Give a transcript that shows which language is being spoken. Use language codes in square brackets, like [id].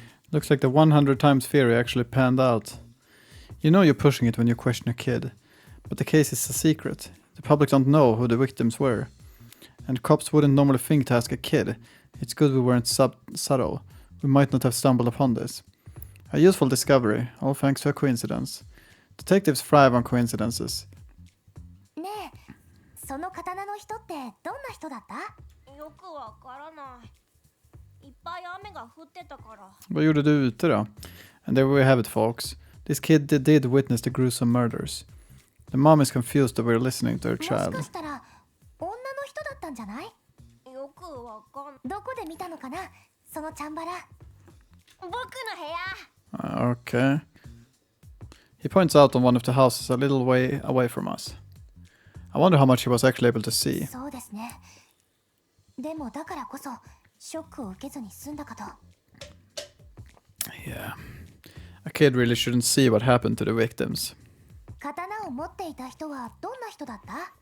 [en] Looks like the 100 times theory actually panned out. You know you're pushing it when you question a kid, but the case is a secret. The public don't know who the victims were. And cops wouldn't normally think to ask a kid. It's good we weren't subtle. We might not have stumbled upon this. A useful discovery, all thanks to a coincidence. Detectives thrive on coincidences. [ja] ねえ、その刀の人ってどんな人だった？よくわからない。いっぱい雨が降ってたから。 [sv] Vad gjorde du ute då? [en] And there we have it, folks. This kid did witness the gruesome murders. The mom is confused that we're listening to her [ja] もし [en] child. [ja] かしたら女の人だったんじゃない？よくわかん。どこで見たのかな？そのチャンバラ。僕の部屋。 [en] Okay. He points out on one of the houses a little way away from us. I wonder how much he was actually able to see. [ja] そうですね。でもだからこそショックを受けずに済んだかと。 [en] Yeah. A kid really shouldn't see what happened to the victims. [ja] 刀を持っていた人はどんな人だった？